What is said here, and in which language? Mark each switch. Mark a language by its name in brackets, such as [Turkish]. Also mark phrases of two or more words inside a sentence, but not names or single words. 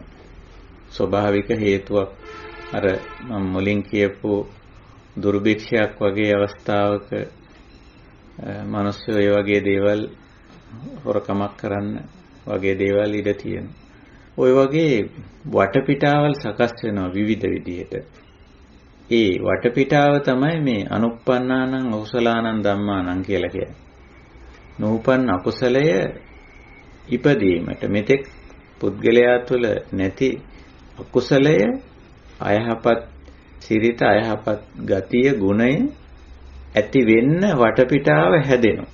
[Sinhala] ස්වභාවික හේතුවක් අර මම මුලින් කියපු දුර්භික්ෂයක් වගේ අවස්ථාවක මිනිස්සු ඒ වගේ දේවල් හොරකමක් කරන්න වගේ දේවල් ඉඩ තියෙනවා. ওই වගේ වටපිටාවල් සකස් වෙනවා විවිධ විදිහට. ඒ වටපිටාව තමයි මේ [Pali] අනුප්පන්නානං අකුසලානං ධම්මානං [Sinhala] කියලා කියන්නේ. නූපන් අකුසලය ඉපදීමට මෙතෙක් පුද්ගලයා තුළ නැති අකුසලය අයහපත් සිරිත අයහපත් ගතිය ගුණය ඇති වෙන්න වටපිටාව හැදෙනවා.